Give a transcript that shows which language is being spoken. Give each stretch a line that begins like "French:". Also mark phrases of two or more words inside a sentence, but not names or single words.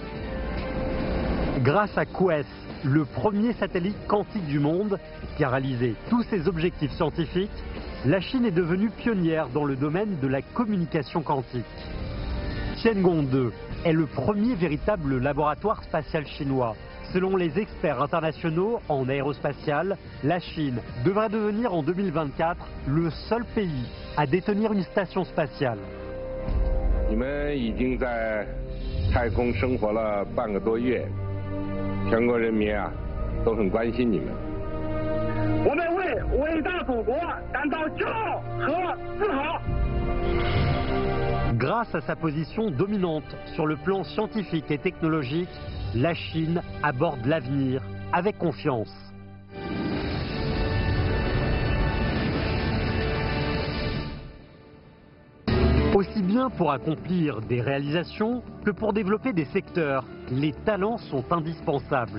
French: Grâce à QuES, le premier satellite quantique du monde, qui a réalisé tous ses objectifs scientifiques, la Chine est devenue pionnière dans le domaine de la communication quantique. Tiangong 2 est le premier véritable laboratoire spatial chinois. Selon les experts internationaux en aérospatial, la Chine devrait devenir en 2024 le seul pays à détenir une station spatiale.
Chinese: 你们已经在太空生活了半个多月，全国人民啊都很关心你们。我们为伟大祖国感到骄傲和自豪。
French: Grâce à sa position dominante sur le plan scientifique et technologique, la Chine aborde l'avenir avec confiance. Au Aussi bien pour accomplir des réalisations que pour développer des secteurs, les talents sont indispensables.